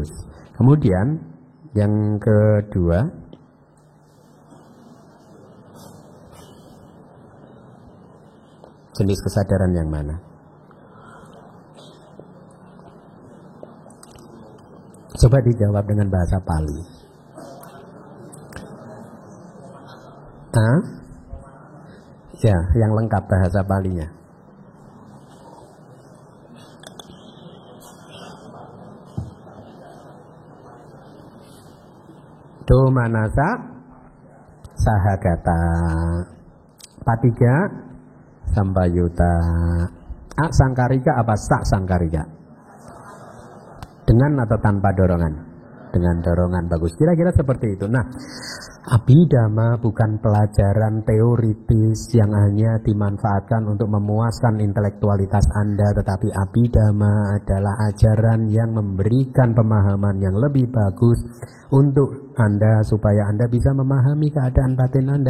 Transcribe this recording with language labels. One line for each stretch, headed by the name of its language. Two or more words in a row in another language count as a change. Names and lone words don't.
Indonesian: Kemudian yang kedua, jenis kesadaran yang mana? Coba dijawab dengan bahasa Pali. Ya, yang lengkap bahasa Palinya.
Pali: Domanasa sahagata, patiga sampayuta.
Indonesian: Sangkarika apa
Pali: sak sangkarika?
Indonesian: Dengan atau tanpa dorongan? Dengan dorongan, bagus. Kira-kira seperti itu. Nah, Abhidhamma bukan pelajaran teoritis yang hanya dimanfaatkan untuk memuaskan intelektualitas Anda, tetapi Abhidhamma adalah ajaran yang memberikan pemahaman yang lebih bagus untuk Anda supaya Anda bisa memahami keadaan batin Anda.